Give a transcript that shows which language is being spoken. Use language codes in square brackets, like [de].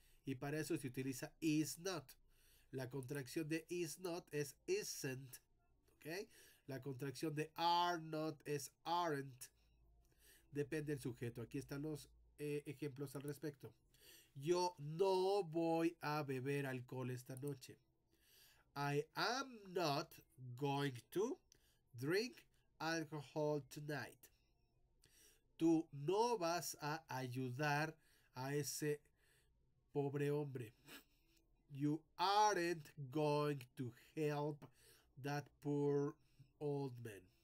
[es] Y para eso se utiliza is not. La contracción de is not es isn't. ¿Ok? La contracción de are not es aren't. Depende del sujeto. Aquí están los ejemplos al respecto. Yo no voy a beber alcohol esta noche. [en] I am not going to drink alcohol tonight. [es] Tú no vas a ayudar a ese pobre hombre. [en] You aren't going to help that poor old man.